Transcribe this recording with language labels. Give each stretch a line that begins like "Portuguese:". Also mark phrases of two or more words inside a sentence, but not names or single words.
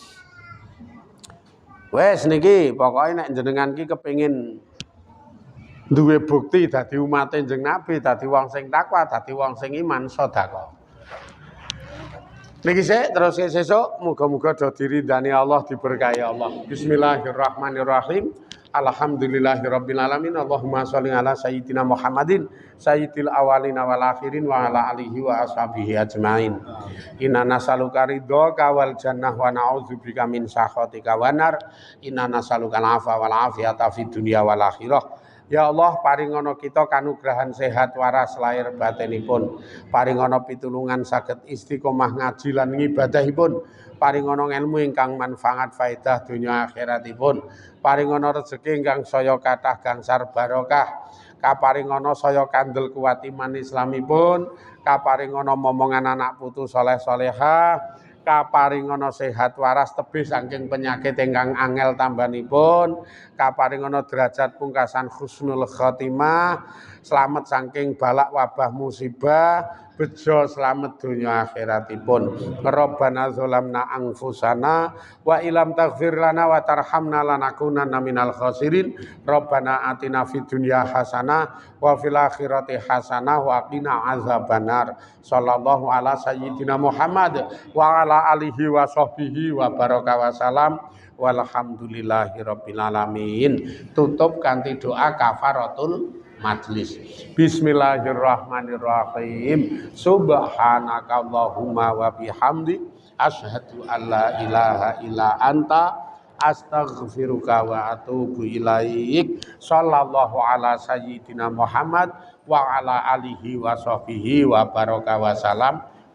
Javanese: Wes niki pokoke nek jenengan ki kepengin duwe bukti dadi umat Kanjeng Nabi, dadi wong sing takwa, dadi wong sing iman sedekah. Niki sik terus sesuk muga-muga do diridani Allah, diberkahi Allah.
Arabic: بسم الله الرحمن الرحيم. الحمد لله رب العالمين. اللهم صل على سيدنا محمد سيد الأولين والآخرين وعلى آله وأصحابه أجمعين. إنا نسألك رضاك والجنة ونعوذ بك من سخطك والنار. إنا نسألك العفو والعافية في الدنيا والآخرة.
Javanese: Ya Allah, paringono kita kanugrahan sehat waras lahir batinipun. Paringono pitulungan saged istiqomah ngaji lan ngibadahipun. Paringono ilmu ingkang manfaat faedah dunya akhiratipun. Paringono rezeki ingkang saya kathah gangsar barokah. Kaparingono saya kandel kuat iman islamipun. Kaparingono momongan anak putu saleh salehah. Kaparingono sehat waras tebih saking penyakit ingkang angel tambanipun. Kaparingono derajat pungkasan
Arabic: حسن الخاتمة,
Javanese: slamet saking balak wabah musibah, bejo slamet dunya akhiratipun.
Arabic: ربنا ظلمنا أنفسنا وإن لم تغفر لنا وترحمنا لنكونن من الخاسرين. ربنا آتنا في الدنيا حسنة وفي الآخرة حسنة وقنا عذاب النار. صلى الله على سيدنا محمد وعلى آله وصحبه وبارك وسلم. والحمد لله رب العالمين.
Javanese: Tutup kanthi doa
Arabic: كفارة المجلس. بسم الله الرحمن الرحيم. سبحانك اللهم وبحمدك أشهد أن لا إله إلا أنت أستغفرك وأتوب إليك. صلى الله على سيدنا محمد وعلى آله وصحبه وبارك وسلم.